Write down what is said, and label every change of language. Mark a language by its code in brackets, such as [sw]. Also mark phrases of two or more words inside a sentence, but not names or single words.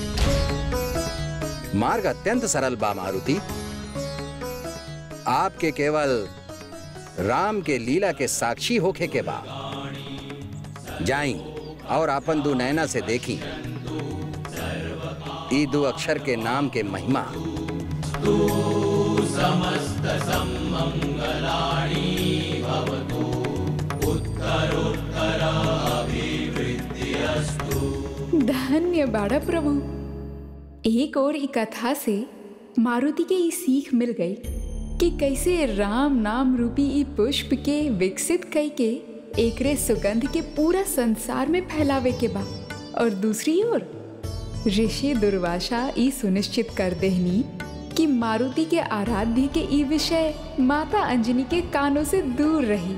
[bho] मार्ग अत्यंत सरल बा मारुति। आपके केवल राम के लीला के साक्षी होखे के बा। जाई और अपन दो नैना से देखी ई दो अक्षर के नाम के महिमा। [sa] समस्त सम्मंगलानि भवतु, उत्तरोत्तराभिवृद्धिरस्तु। [bho] धन्य बाड़ा प्रभु। एक और ई कथा से मारुति के ई सीख मिल गई कि कैसे राम नाम रूपी ई पुष्प के विकसित कई के एकरे सुगंध के पूरा संसार में फैलावे के बा। और दूसरी ओर ऋषि दुर्वासा ई सुनिश्चित कर देहनी कि मारुति के आराध्य के ई विषय माता अंजनी के कानों से दूर रही।